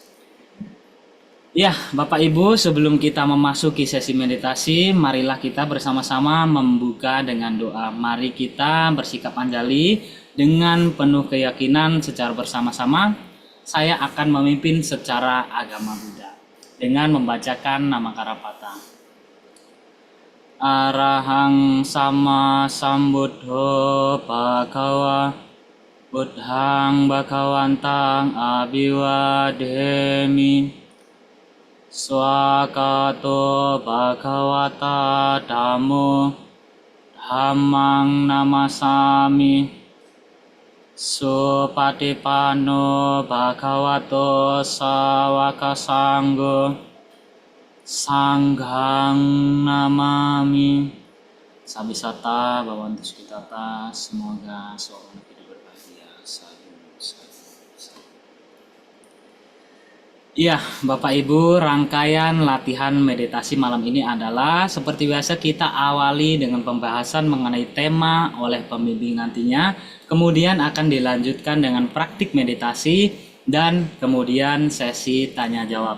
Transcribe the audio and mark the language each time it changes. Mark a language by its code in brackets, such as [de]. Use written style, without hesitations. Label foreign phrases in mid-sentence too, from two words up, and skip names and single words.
[id] Ya, Bapak Ibu, sebelum kita memasuki sesi meditasi, marilah kita bersama-sama membuka dengan doa. Mari kita bersikap anjali dengan penuh keyakinan secara bersama-sama. Saya akan memimpin secara agama Buddha dengan membacakan nama Karapata. [pi] Arahang sama sambuddho bhagawa buddhang bhagawantang abiwademi. Swakato bhagavata dhammo dhammang namasami. Supatipanno bhagavato sawaka sanggo sanghang namami. Sabisata Bhavantu Sukitata, [id] semoga seorang hidup berbahagia. Iya, Bapak Ibu, rangkaian latihan meditasi malam ini adalah seperti biasa kita awali dengan pembahasan mengenai tema oleh pembimbing nantinya, kemudian akan dilanjutkan dengan praktik meditasi, dan kemudian sesi tanya jawab.